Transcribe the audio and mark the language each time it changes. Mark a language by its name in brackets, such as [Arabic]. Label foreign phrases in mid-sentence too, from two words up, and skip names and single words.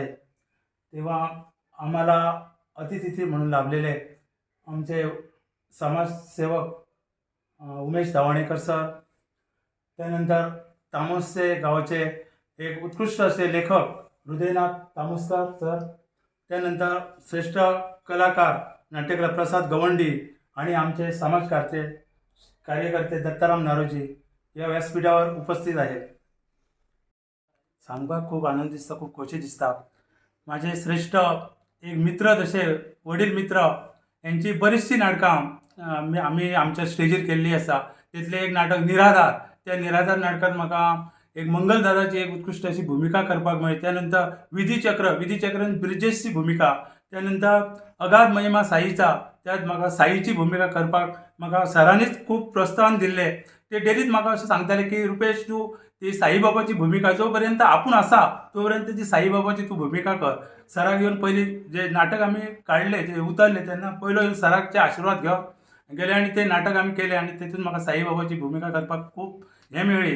[Marathi] तेव्हा आम्हाला अतिथी म्हणून लाभलेले आमचे समाजसेवक उमेश धावणेकर सर, त्यानंतर तामोसचे गावचे एक उत्कृष्ट असे लेखक हृदयनाथ तामोसकर सर, त्यानंतर श्रेष्ठ कलाकार नाट्यकला प्रसाद गवंडी आणि आमचे कार्यकर्ते दत्ताराम नारोजी या व्यासपीठावर उपस्थित आहेत. [Konkani] सांगपाक खूप आनंद दिसता, खूप खोशी दिसता. माझे श्रेष्ठ एक मित्र तसे वडील मित्र यांची बरीचशी नाटकां आम्ही आमच्या स्टेजीर केल्ली आसा. तितले एक नाटक निराधार, त्या निराधार नाटकात म्हाका एक मंगलदादाची एक उत्कृष्ट अशी भूमिका करपाक मेळ्ळी. त्यानंतर विधीचक्रान ब्रिजेशची भूमिका, त्यानंतर अगाध महिमा साईचा, त्यात म्हाका साईची भूमिका करपाक म्हाका सरांनीच खूप प्रोत्साहन दिल्लें. ते डेलीच म्हाका अशें सांगताले की रुपेश, तूं ती साईबाबाची भूमिका जो पर्यंत आपूण आसा तोपर्यंत ती साईबाबाची तूं भूमिका कर. सराक येवन पयलीं जे नाटक आमी काडले, जे उतरले तेन्ना पयलो सराचे आशिर्वाद घेवप गेले आनी ते नाटक आमी केलें आनी तेतून म्हाका साईबाबाची भूमिका करपाक खूब हें मेळ्ळी.